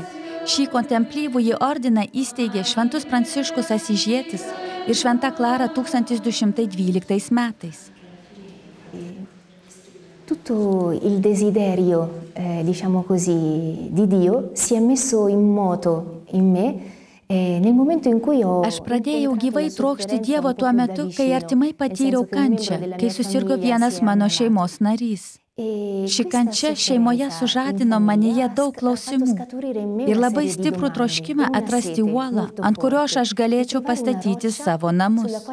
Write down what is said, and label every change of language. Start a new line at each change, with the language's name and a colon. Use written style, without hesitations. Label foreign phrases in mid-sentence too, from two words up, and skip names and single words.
Lithuanian: Šį kontemplyvųjį ordiną įsteigė Šventus Pranciškus Asyžietis ir Šventa Klara 1212 metais.
Italian: Tutto il desiderio, diciamo così, di Dio si è messo in moto in me.
Lithuanian: Aš pradėjau gyvai trokšti Dievo tuo metu, kai artimai patyriau kančią, kai susirgo vienas mano šeimos narys. Ši kančia šeimoje sužadino manyje daug klausimų ir labai stiprų troškimą atrasti uolą, ant kurios aš galėčiau pastatyti savo namus.